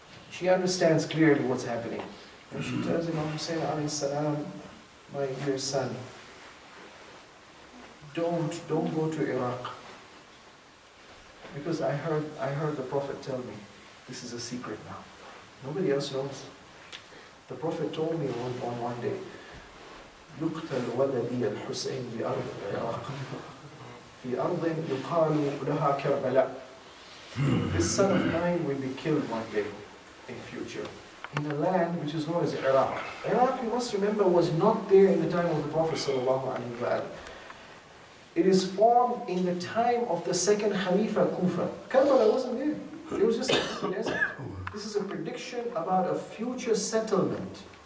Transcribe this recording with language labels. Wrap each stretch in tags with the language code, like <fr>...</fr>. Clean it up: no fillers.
<en>She understands clearly what's happening. And she tells Imam Hussein alayhi salam, my dear son, don't go to Iraq. Because I heard the Prophet tell me, this is a secret now. Nobody else knows. The Prophet told me on one day,</en> <ar>يُقْتَلْ وَلَدِيَ الْحُسَيْنِ بِأَرْضِ الْعِرَاقِ فِي أَرْضٍ يُقَالُ لَهَا كَرْبَلَاء.</ar> <en>This son of mine will be killed one day in future, in a land which is known as Iraq. Iraq, you must remember, was not there in the time of the Prophet ﷺ. It is formed in the time of the second Khalifa Kufa. Karbala wasn't there. It was just a desert. This is a prediction about a future settlement.</en>